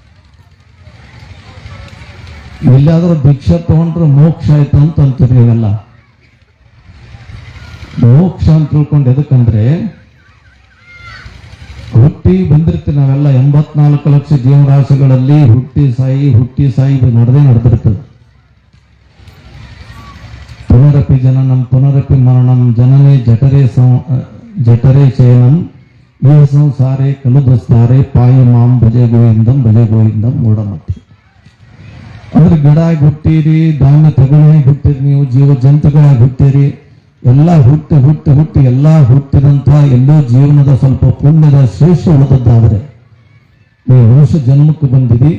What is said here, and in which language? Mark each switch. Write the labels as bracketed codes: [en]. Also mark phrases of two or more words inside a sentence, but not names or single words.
[kn] ಎಲ್ಲಾದ್ರೂ ಭಿಕ್ಷೆ ತಗೊಂಡ್ರೆ ಮೋಕ್ಷ ಆಯ್ತು ಅಂತ ಅಂತೀರಿ. ಇವೆಲ್ಲ ಮೋಕ್ಷ ಅಂತ ತಿಳ್ಕೊಂಡು ಎದಕ್ಕಂದ್ರೆ, ಹುಟ್ಟಿ ಬಂದಿರ್ತೀವಿ ನಾವೆಲ್ಲ 84 ಲಕ್ಷ ಜೀವರಾಶಿಗಳಲ್ಲಿ ಹುಟ್ಟಿ ಸಾಯಿ ನಡೆದಿರ್ತದೆ. [sa] ಪುನರಪಿ ಜನನಂ ಪುನರಪಿ ಮರಣಂ ಜನನೇ ಜಠರೇ ಶಯನಂ ಈ ಸಂಸಾರೇ ಕಲುದಸ್ತಾರೆ ಪಾಯಿ ಮಾಂ ಭಜೆ ಗೋವಿಂದಂ ಮೂಢಮತಿ. [kn] ಅಂದ್ರೆ ಗಿಡ ಹುಟ್ಟಿರಿ, ಧಾನ್ಯ ತಗೊಳ್ಳಾಗಿ ಹುಟ್ಟಿರಿ, ನೀವು ಜೀವ ಜಂತುಗಳಾಗಿ ಹುಟ್ಟಿರಿ. ಎಲ್ಲ ಹುಟ್ಟಿ ಎಲ್ಲ ಹುಟ್ಟಿದಂತ ಎಲ್ಲೋ ಜೀವನದ ಸ್ವಲ್ಪ ಪುಣ್ಯದ ಶೇಷ ಉಳಿದದ್ದಾದ್ರೆ ನೀವು ಮನುಷ್ಯ ಜನ್ಮಕ್ಕೆ ಬಂದಿರಿ.